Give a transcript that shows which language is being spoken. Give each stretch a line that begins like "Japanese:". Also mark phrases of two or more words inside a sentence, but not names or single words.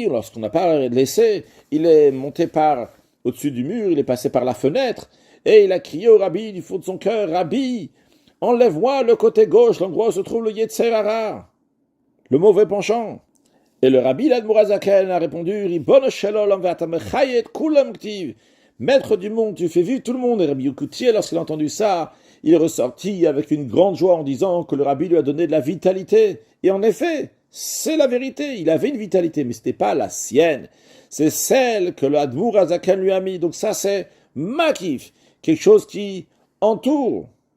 French: Lorsqu'on n'a pas laissé, il est monté par au-dessus du mur, il est passé par la fenêtre, et il a crié au rabbi du fond de son cœur, Rabbi, enlève-moi le côté gauche, l'endroit où se trouve le
Hebrew: יצר הרע,
French: le mauvais penchant. Et le rabbi l'Admour HaZaken a répondu,
Hebrew: רבונו של עולם ואתה מחיית כולם כתיב.
French: Maître du monde, tu fais vivre tout le monde. Et Rabbi Yekutiel, lorsqu'il a entendu ça, il est ressorti avec une grande joie en disant que le rabbi lui a donné de la vitalité. Et en effet, c'est la vérité, il avait une vitalité, mais ce n'était pas la sienne. C'est celle que le Admour HaZaken lui a mis. Donc ça, c'est makif, quelque chose qui entoure.